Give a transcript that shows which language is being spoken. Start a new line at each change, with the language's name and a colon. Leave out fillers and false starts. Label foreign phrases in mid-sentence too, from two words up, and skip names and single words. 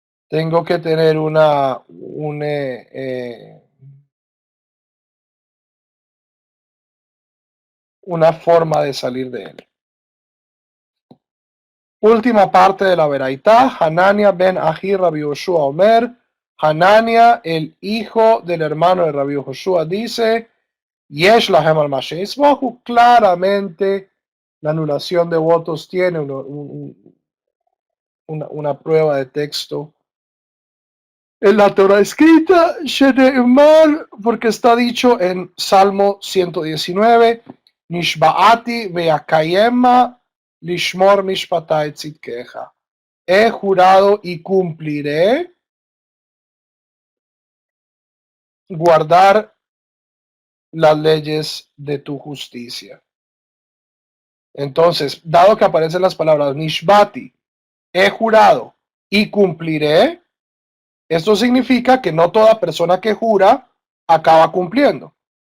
Spanish: Tengo que tener una forma de salir de él. Última parte de la veraitá.
Hebrew: חנניה בן אחי רבי יהושע אומר.
Spanish: Hanania, el hijo del hermano de Rabbi Yoshua, dice:
Hebrew: יש להם על מה שיסמכו.
Spanish: Claramente, la anulación de votos tiene una prueba de texto en la Torah escrita, Shene'emar, porque está dicho en Salmo 119,
Hebrew: נשבעתי ואקיימה לשמור משפטי צדקך.
Spanish: He jurado y cumpliré guardar las leyes de tu justicia. Entonces, dado que aparecen las palabras Nishbati, he jurado y cumpliré, esto significa que no toda persona que jura acaba cumpliendo.